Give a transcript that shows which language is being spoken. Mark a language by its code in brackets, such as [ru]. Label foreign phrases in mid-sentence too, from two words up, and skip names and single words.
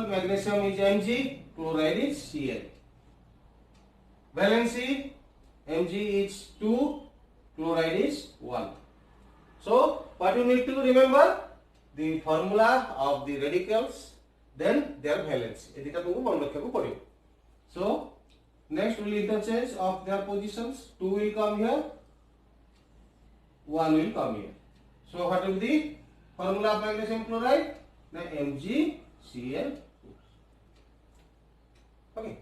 [en] Magnesium is Mg, chloride is Cl. Valency Mg is 2, chloride is 1. So what you need to remember? The formula of the radicals, then their valency. [or] ଏଦିକା ତୁମକୁ ମନେ ରଖିବାକୁ ପଡ଼ିବ. [en] So next we will interchange of their positions. 2 will come here, 1 will come here. So what will be the formula of magnesium chloride? Now MgCl2. Okay.